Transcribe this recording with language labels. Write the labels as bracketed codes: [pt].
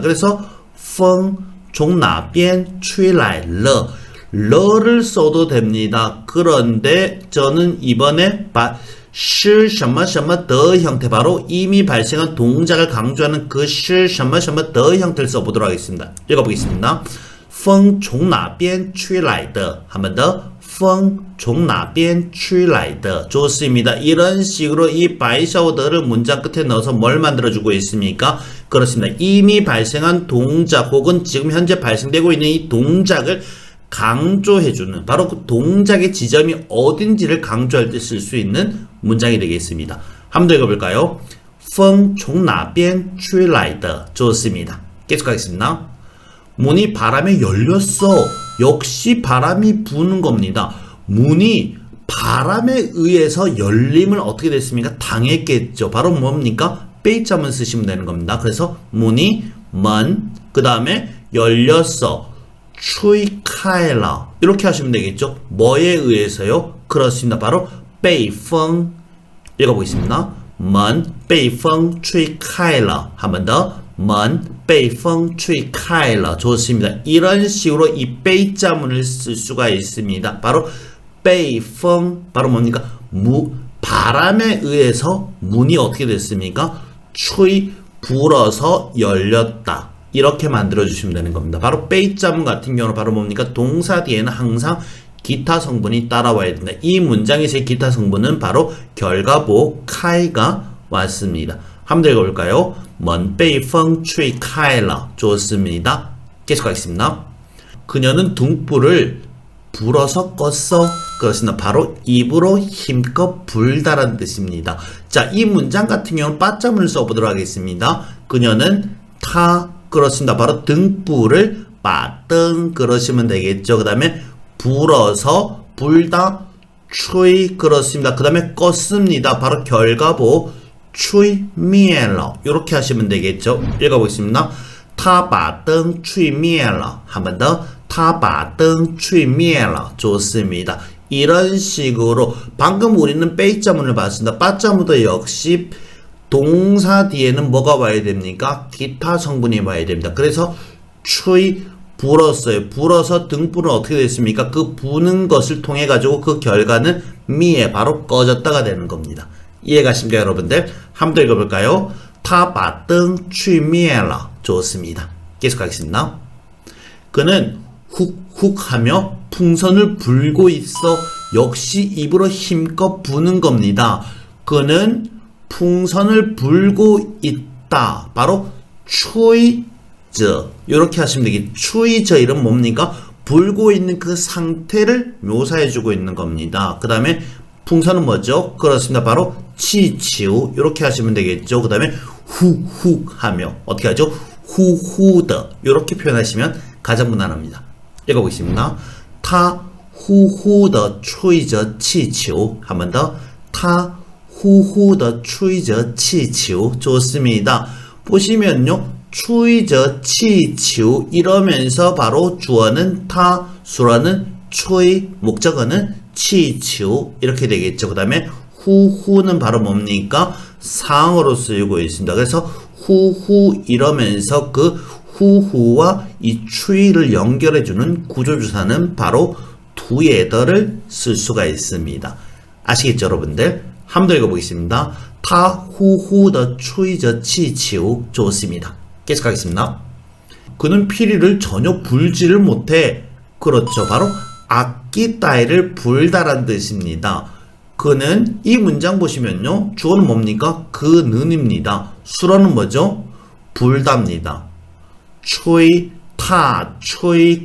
[ko] 그래서 [zh] 风从哪边吹来了 [ko] 러를 써도 됩니다. 그런데 저는 이번에是什么什么的 형태 바로 이미 발생한 동작을 강조하는 그是什么什么的 형태를 써보도록 하겠습니다. 읽어보겠습니다. [zh] 风从哪边吹来的 [ko] 한 번 더. [zh] 风从哪边吹来的 [ko] 좋습니다. 이런 식으로 이 바이샤오더를 문장 끝에 넣어서 뭘 만들어주고 있습니까? 그렇습니다. 이미 발생한 동작 혹은 지금 현재 발생되고 있는 이 동작을 강조해주는 바로 그 동작의 지점이 어딘지를 강조할 때 쓸 수 있는 문장이 되겠습니다. 한번 더 읽어볼까요? [zh] 风从哪边吹来的 [ko] 좋습니다. 계속하겠습니다. 문이 바람에 열렸어. 역시 바람이 부는 겁니다. 문이 바람에 의해서 열림을 어떻게 됐습니까? 당했겠죠. 바로 뭡니까? 빼이점을 쓰시면 되는 겁니다. 그래서 문이 그 다음에 열렸어. [zh] 吹开了 [ko] 이렇게 하시면 되겠죠. 뭐에 의해서요? 그렇습니다. 바로 被风 읽어보겠습니다. [zh] 门被风吹开了 [ko] 한 번 더. [zh] 门被风吹开了 [ko] 좋습니다. 이런 식으로 이 被자문을 쓸 수가 있습니다. 바로 被风 바로 뭡니까? 바람에 의해서 문이 어떻게 됐습니까? 吹 불어서 열렸다. 이렇게 만들어주시면 되는 겁니다. 바로 빼이자문 같은 경우는 바로 뭡니까? 동사 뒤에는 항상 기타 성분이 따라와야 된다. 이 문장에서의 기타 성분은 바로 결과보 카이가 왔습니다. 한번 읽어볼까요? [zh] 门被风吹开了 [ko] 좋습니다. 계속하겠습니다. 그녀는 등불을 불어서 껐어. 그렇습니다. 바로 입으로 힘껏 불다라는 뜻입니다. 자, 이 문장 같은 경우는 빠자문을 써보도록 하겠습니다. 그녀는 그렇습니다. 바로 등불을 빠등 그러시면 되겠죠. 그 다음에 불어서 불다 吹 그렇습니다. 그 다음에 껐습니다. 바로 결과보 [zh] 吹灭了 [ko] 이렇게 하시면 되겠죠. 읽어보겠습니다. [zh] 他把灯吹灭了 [ko] 한 번 더. [zh] 他把灯吹灭了 [ko] 좋습니다. 이런 식으로 방금 우리는 빼이자문을 봤습니다. 빠자문도 역시 동사 뒤에는 뭐가 와야 됩니까? 기타 성분이 와야 됩니다. 그래서 吹 불었어요. 불어서 등불은 어떻게 됐습니까? 그 부는 것을 통해 가지고 그 결과는 미에 바로 꺼졌다가 되는 겁니다. 이해가십니까 여러분들? 한번 더 읽어볼까요? [zh] 他把灯吹灭了 [ko] 좋습니다. 계속하겠습니다. 그는 훅훅 하며 풍선을 불고 있어. 역시 입으로 힘껏 부는 겁니다. 그는 풍선을 불고 있다. 바로 吹着 이렇게 하시면 되겠죠. 吹着 이런 뭡니까? 불고 있는 그 상태를 묘사해주고 있는 겁니다. 그 다음에 풍선은 뭐죠? 그렇습니다. 바로 气球 이렇게 하시면 되겠죠. 그 다음에 훅훅 하며 어떻게 하죠? 후후的 이렇게 표현하시면 가장 무난합니다. 읽어보겠습니다. [zh] 他呼呼地吹着气球 [ko] 한 번 더. [zh] 他呼呼地吹着气球 [ko] 좋습니다. 보시면요. [zh] 吹着气球 [ko] 이러면서 바로 주어는 타, 수어는 吹, 목적어는 气球 이렇게 되겠죠. 그 다음에 후후는 바로 뭡니까? 상어로 쓰이고 있습니다. 그래서 후후 이러면서 그 후후와 이 추이를 연결해주는 구조주사는 바로 두에더를 쓸 수가 있습니다. 아시겠죠 여러분들? 한번 더 읽어보겠습니다. [zh] 他呼呼地吹着气球 [ko] 좋습니다. 계속하겠습니다. 그는 피리를 전혀 불지를 못해. 그렇죠. 바로 악기 따위를 불다란 뜻입니다. 그는 이 문장 보시면요. 주어는 뭡니까? 그는입니다. 수로는 뭐죠? 불답니다. 吹, 타,吹.